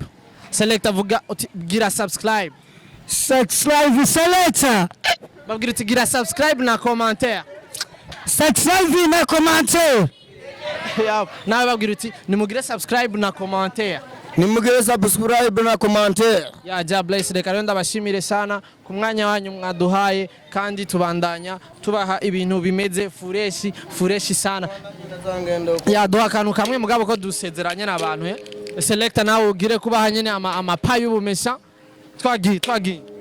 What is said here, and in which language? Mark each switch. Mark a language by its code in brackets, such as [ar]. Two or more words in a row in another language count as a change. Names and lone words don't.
[rn] Selector vuga uti gira subscribe. Subscribe selector. Babwira uti gira subscribe na commentaire. Subscribe na commentaire. Nawe babwira uti nimugire subscribe na commentaire. Nimugire subscribe na commentaire. Ya ja bless reka rero ndabashimire sana ku mwanya wanyu mwaduhaye kandi tubandanya tubaha ibintu bimeze fureshi sana. Ya duha kantu kamwe mugabo ko dusezeranye n'abantu Selector nawe ugire kubaha nyene amapayi y'ubumesha twagi